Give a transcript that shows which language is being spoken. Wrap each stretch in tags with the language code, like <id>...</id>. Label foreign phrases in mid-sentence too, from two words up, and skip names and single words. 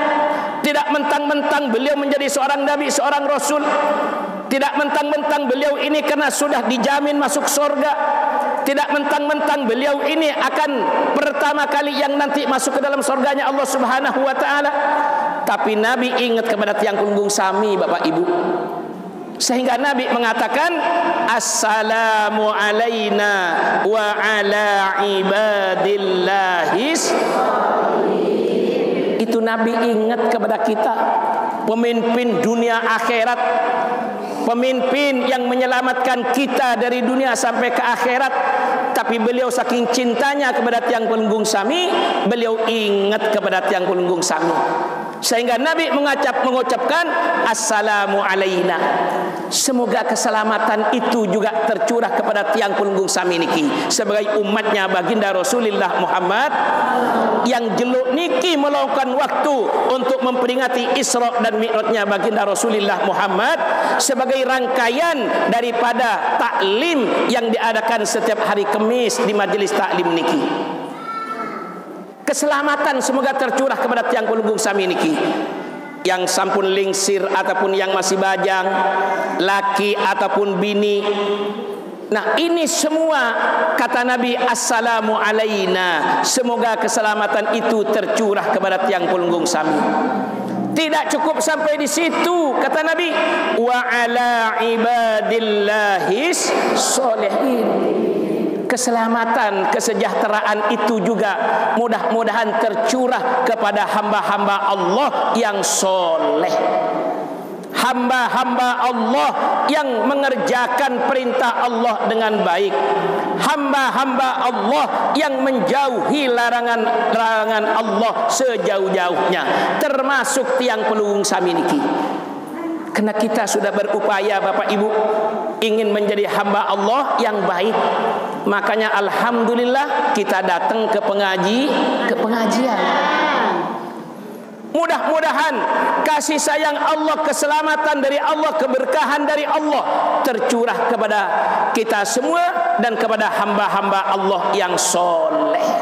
<id>Tidak mentang-mentang beliau menjadi seorang Nabi, seorang Rasul. Tidak mentang-mentang beliau ini karena sudah dijamin masuk surga. Tidak mentang-mentang beliau ini akan pertama kali yang nanti masuk ke dalam surganya Allah</id> <ar>سبحانه وتعالى.</ar> <id>Tapi Nabi ingat kepada</id> <sas>tiang punggung sami,</sas> <id>Bapak Ibu. Sehingga Nabi mengatakan,</id> <ar>السلام علينا وعلى عباد الله.</ar> <id>Itu Nabi ingat kepada kita, pemimpin dunia akhirat, pemimpin yang menyelamatkan kita dari dunia sampai ke akhirat. Tapi beliau saking cintanya kepada</id> <sas>tiang punggung sami,</sas> <id>beliau ingat kepada</id> <sas>tiang punggung sami.</sas> <id>Sehingga Nabi mengucapkan</id> <ar>السلام علينا.</ar> <id>Semoga keselamatan itu juga tercurah kepada</id> <sas>tiang punggung sami niki</sas> <id>sebagai umatnya baginda Rasulullah Muhammad yang</id> <sas>jeluk niki</sas> <id>meluangkan waktu untuk memperingati Isra dan Mi'rajnya baginda Rasulullah Muhammad sebagai rangkaian daripada taklim yang diadakan setiap hari Kamis di majelis taklim niki. Keselamatan semoga tercurah kepada</id> <sas>tiang punggung sami niki,</sas> <id>yang</id> <sas>sampun lingsir</sas> <id>ataupun yang masih bajang, laki ataupun bini. Nah, ini semua kata Nabi</id> <ar>السلام علينا,</ar> <id>semoga keselamatan itu tercurah kepada</id> <sas>tiang punggung sami.</sas> <id>Tidak cukup sampai di situ, kata Nabi,</id> <ar>وعلى عباد الله الصالحين.</ar> <id>Keselamatan, kesejahteraan itu juga mudah-mudahan tercurah kepada hamba-hamba Allah yang soleh, hamba-hamba Allah yang mengerjakan perintah Allah dengan baik, hamba-hamba Allah yang menjauhi larangan-larangan Allah sejauh-jauhnya, termasuk</id> <sas>tiang punggung sami niki.</sas> <id>Karena kita sudah berupaya Bapak Ibu ingin menjadi hamba Allah yang baik, makanya alhamdulillah kita datang ke pengajian. Mudah-mudahan kasih sayang Allah, keselamatan dari Allah, keberkahan dari Allah tercurah kepada kita semua dan kepada hamba-hamba Allah yang soleh.</id>